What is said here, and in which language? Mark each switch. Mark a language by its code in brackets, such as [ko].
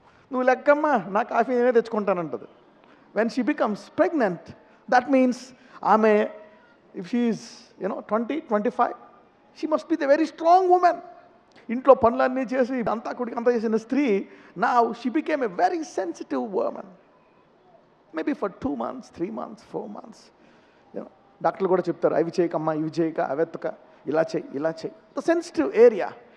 [te] నువ్వు లెక్కమ్మా, నా కాఫీ నేనే తెచ్చుకుంటానంటది. [en] When she becomes pregnant, that means ఆమె if she is 20, 25, she must be the very strong woman. [te] ఇంట్లో పనులన్నీ చేసి అంతా కుడికి అంతా చేసిన స్త్రీ నా [en] She became a very sensitive woman. Maybe for 2 months, 3 months, 4 months. [te] డాక్టర్లు కూడా చెప్తారు, అవి చేయకమ్మా, ఇవి చేయక, అవెత్తక, ఇలా చేయి, ఇలా చేయి. [en] The sensitive area.